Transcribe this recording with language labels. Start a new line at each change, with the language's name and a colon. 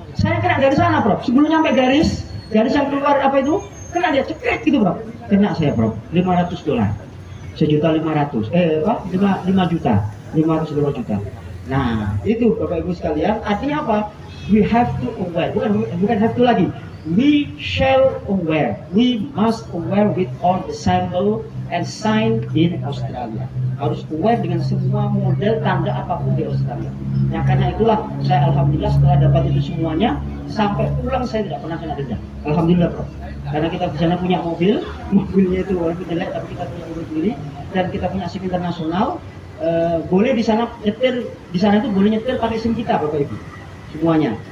Indonesian: Saya kena dari sana, bro. Sebelum nyampe garis yang keluar itu, kena dia cekrek gitu, bro. Kena saya, bro. $500. 1.500.000. 5 juta. 500 juta. Nah, itu Bapak Ibu sekalian, artinya apa?
English: We have to aware.
Indonesian: Bukan have to lagi.
English: We shall aware. We must aware with all the symbol and sign in Australia.
Indonesian: Harus aware dengan semua model tanda apapun di Australia. Nah, karena itulah saya alhamdulillah setelah dapat itu semuanya, sampai pulang saya tidak pernah kena denda. Alhamdulillah, bro. Karena kita di sana punya mobilnya itu walaupun jelek tapi kita punya mobil sendiri dan kita punya SIM internasional. Boleh di sana nyetir, di sana itu boleh nyetir pakai SIM kita, Bapak Ibu. Semuanya.